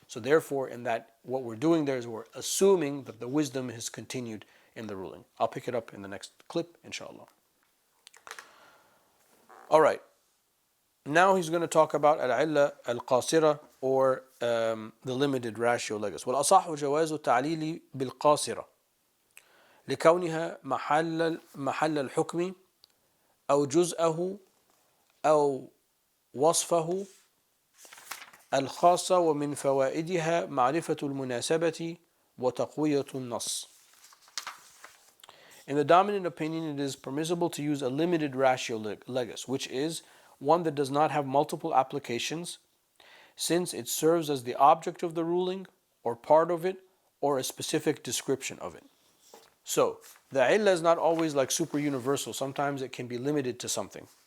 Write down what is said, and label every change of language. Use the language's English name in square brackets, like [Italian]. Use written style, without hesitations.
[English] So therefore, in that, what we're doing there is we're assuming that the wisdom has continued in the ruling. I'll pick it up in the next clip, inshallah. All right. Now he's going to talk about al-illah al-qasira, or the limited ratio legis. [Arabic] والأصح جواز التعليل بالقاصرة لكونها محل الحكم أو جزءه أو وصفه الخاصة، ومن فوائدها معرفة المناسبة وتقوية النص. [English] In the dominant opinion, it is permissible to use a limited ratio legis, which is one that does not have multiple applications, since it serves as the object of the ruling, or part of it, or a specific description of it. So, the illah is not always like super universal. Sometimes it can be limited to something.